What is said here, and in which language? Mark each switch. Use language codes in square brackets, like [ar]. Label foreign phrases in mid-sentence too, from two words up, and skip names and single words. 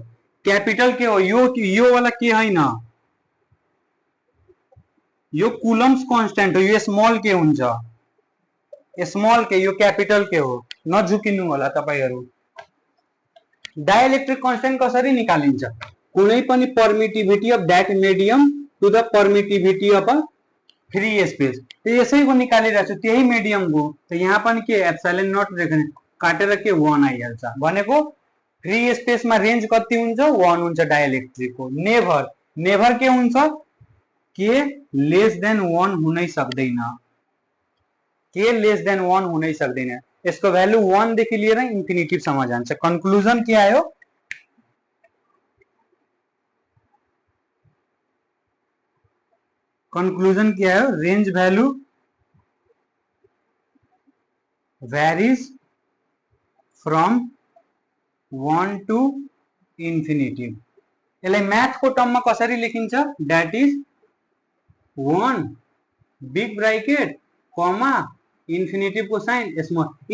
[ne] क्यापिटल के हो, यो वाला के हैन, यो [en] Coulomb's constant [ne] हो, यो स्मॉल के हुन्छ, स्मॉल के, यो क्यापिटल के हो, नझुकिनु होला तपाईहरु। [en] dielectric constant [ne] कसरी निकालिन्छ? कुनै पनि [en] permittivity of that medium to the permittivity of a free space, [ne] तो यसैको निकालिरहेछु, त्यही मीडियम को। तो यहाँ पनि के [en] epsilon naught [ne] लेख्ने, काटेर के 1 आइहाल्छ भनेको। [en] free space [ne] मा रेंज कति हुन्छ? 1 हुन्छ डाइलेक्ट्रिक को। [en] never, never [ne] के हुन्छ? के [en] less than 1 [ne] हुनै सक्दैन, के [en] less than 1 [ne] हुनै सक्दैन। यसको भ्यालु 1 देखि लिएर इन्फिनिटिभ सम्म जान्छ। कन्क्लुजन के आयो? [hi] कंक्लूजन क्या है, [en] range value varies from 1 to infinity. [ne] यसलाई म्याथको टर्ममा कसरी लेखिन्छ, [en] that is 1 big bracket comma infinity sign small.